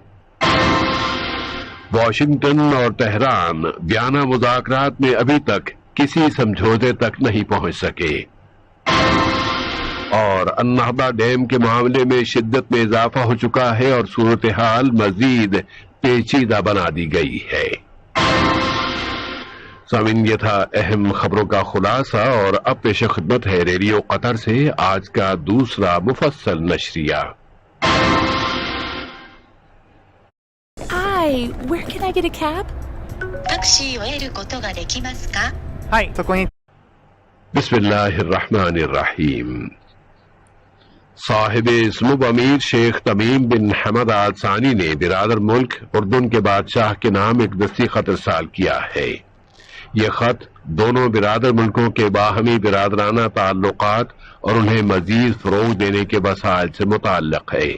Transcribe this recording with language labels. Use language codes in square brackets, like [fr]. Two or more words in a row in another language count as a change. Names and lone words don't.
[ur] واشنگٹن اور تہران ویانا مذاکرات میں ابھی تک کسی سمجھوتے تک نہیں پہنچ سکے، اور النہضہ ڈیم کے معاملے میں شدت میں اضافہ ہو چکا ہے اور صورتحال مزید پیچیدہ بنا دی گئی ہے۔ سامعین، یہ تھا اہم خبروں کا خلاصہ، اور اب پیش خدمت ہے ریڈیو قطر سے آج کا دوسرا مفصل نشریہ۔ [en] Hi, where can I get a cab? [ja] タクシーを得ることができますか？はい、そこに。 [ar] بسم اللہ الرحمن الرحیم۔ [ur] صاحب سمو امیر شیخ تمیم بن حمد آل ثانی نے برادر ملک اردن کے بادشاہ کے نام ایک دستی خط ارسال کیا ہے۔ یہ خط دونوں برادر ملکوں کے باہمی برادرانہ تعلقات اور انہیں مزید فروغ دینے کے وسائل سے متعلق ہے۔